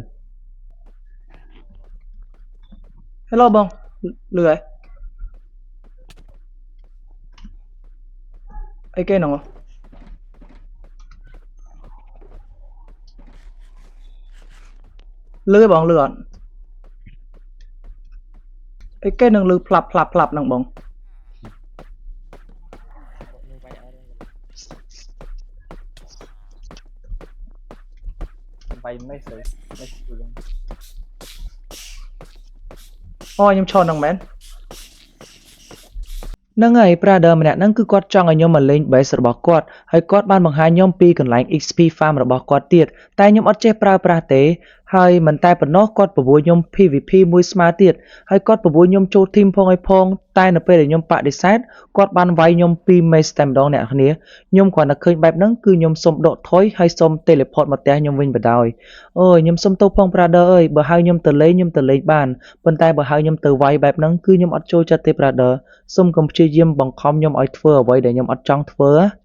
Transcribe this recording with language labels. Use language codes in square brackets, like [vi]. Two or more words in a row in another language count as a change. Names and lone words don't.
[km] Hello បងលឺហើយអីគេហ្នឹងលឺបងលឺអត់អីគេនឹងលឺផ្លាប់ហ្នឹងបង នឹងវាយអត់ bay mấy sự mấy sự luôn អូខ្ញុំឈរនឹងមែនហ្នឹងហើយ brother ម្នាក់ហ្នឹងគឺគាត់ចង់ឲ្យខ្ញុំមកលេង base របស់គាត់ហើយគាត់បានបង្ហាញខ្ញុំពីកន្លែង [en] XP farm [km] របស់គាត់ទៀត តែខ្ញុំអត់ចេះប្រើប្រាស់ទេហើយមិនតែប៉ុណ្ណោះគាត់ប្រវួយខ្ញុំ PVP មួយស្មើទៀតហើយគាត់ប្រវួយខ្ញុំចូល team ផងឲ្យផងតែនៅពេលដែលខ្ញុំបដិសេធគាត់បានវាយខ្ញុំពី mace តែម្ដងអ្នកគ្នាខ្ញុំគ្រាន់តែឃើញបែបហ្នឹងគឺខ្ញុំសុំដកថយហើយសុំ teleport មកផ្ទះខ្ញុំវិញបណ្ដោយអូយខ្ញុំសុំទោសផង brother អើយបើហៅខ្ញុំទៅលេងបានប៉ុន្តែបើហៅខ្ញុំទៅវាយបែបហ្នឹងគឺខ្ញុំអត់ចូលចិត្តទេ brother សុំកុំព្យាយាមបង្ខំខ្ញុំឲ្យធ្វើអ្វីដែលខ្ញុំអត់ចង់ធ្វើ